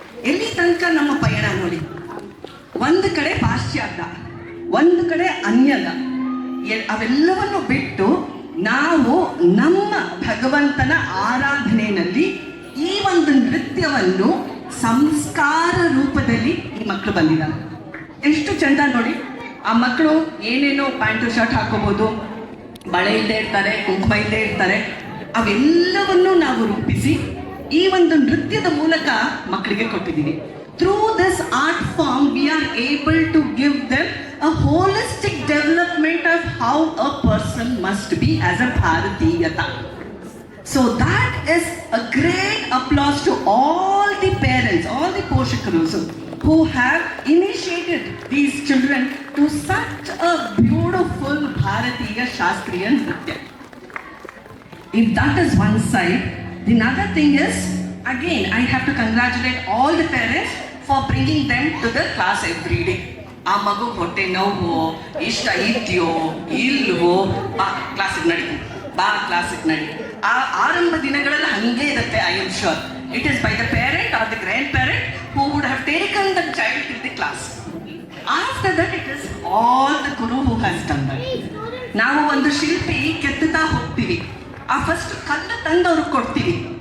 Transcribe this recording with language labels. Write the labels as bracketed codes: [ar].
[kn] ಎಲ್ಲಿ ತನಕ ನಮ್ಮ ಪಯಣ ನೋಡಿ, ಒಂದು ಕಡೆ ಪಾಶ್ಚಾತ್ಯ, ಒಂದು ಕಡೆ ಅನ್ಯದ, ಅವೆಲ್ಲವನ್ನು ಬಿಟ್ಟು ನಾವು ನಮ್ಮ ಭಗವಂತನ ಆರಾಧನೆಯಲ್ಲಿ ಈ ಒಂದು ನೃತ್ಯವನ್ನು ಸಂಸ್ಕಾರ ರೂಪದಲ್ಲಿ ಈ ಮಕ್ಕಳು ಬಂದಿದ್ದಾರೆ. ಎಷ್ಟು ಚಂದ ನೋಡಿ. ಆ ಮಕ್ಕಳು ಏನೇನೋ ಪ್ಯಾಂಟು ಶರ್ಟ್ ಹಾಕೋಬಹುದು, ಬಳೆ ಇಲ್ಲದೆ ಇರ್ತಾರೆ, ಕುಂಕುಮ ಇಲ್ಲದೆ ಇರ್ತಾರೆ. ಅವೆಲ್ಲವನ್ನು ನಾವು ರೂಪಿಸಿ ಈ ಒಂದು ನೃತ್ಯದ ಮೂಲಕ ಮಕ್ಕಳಿಗೆ ಕೊಟ್ಟಿದ್ದೀವಿ. [en] Through this art form we are able to give them a holistic development of how a person must be as a Bharatiyata. So that is a great applause to all the parents, all the Poshakarus who have initiated these children to such a beautiful Bharatiya Shastriya Nritya. If that is one side, the other thing is, again, I have to congratulate all the parents for bringing them to the class every day. [kn] ಆ ಮಗು ಹೊಟ್ಟೆ ನೋವು ಇಷ್ಟ ಇದೆಯೋ ಇಲ್ವೋ, ಬಾ ಕ್ಲಾಸಿಗೆ ನಡಿ, ಬಾ ಕ್ಲಾಸಿಗೆ ನಡಿ. ಆ ಆರಂಭ ದಿನಗಳಲ್ಲಿ ಹಂಗೆ ಇರುತ್ತೆ. [en] I am sure it is by the parent or the grandparent who would have taken the child to the class. After that it is all the guru who has done that. [kn] ನಾವು ಒಂದು ಶಿಲ್ಪಿ ಕೆತ್ತುತ್ತಾ ಹೋಗ್ತೀವಿ, ಆ first ಕಲ್ಲು ತಂದು ಅವ್ರಿಗೆ ಕೊಡ್ತೀವಿ.